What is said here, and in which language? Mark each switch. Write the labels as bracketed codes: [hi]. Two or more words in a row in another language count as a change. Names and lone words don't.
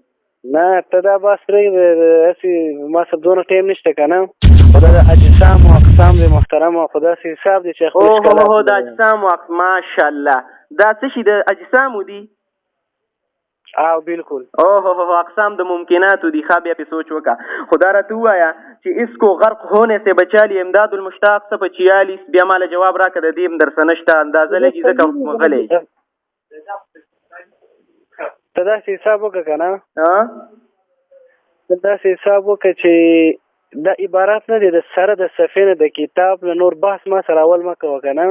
[ps] نه ته دا بس پرېږدې، هسې ما سره دونه ټایم نشته که نه، خو دا د اجسام و اقسام دی محترمه، خو داسې حساب دی چې اوهو د اجسام و ماشاءالله دا څه شي د اجسامو دي؟ او بالکل اوه اقسام د ممکناتو دي. ښه بیا پې سوچ وکړه. خو دا راته ووایه چې [ur] اسکو غرق ہونے سے بچا لی [ps] امداد المشتاق صفحه 46. بیا ماله جواب راکړه، د دې هم در سره نشته، اندازه لګي ځکه غلی. ته داسې حساب وکړه که نه، ته داسې حساب وکړه چې دا عبارات نه دی د سره د صفحې نه د کتاب نه نور بحث ما سره اول مه کوه که نه،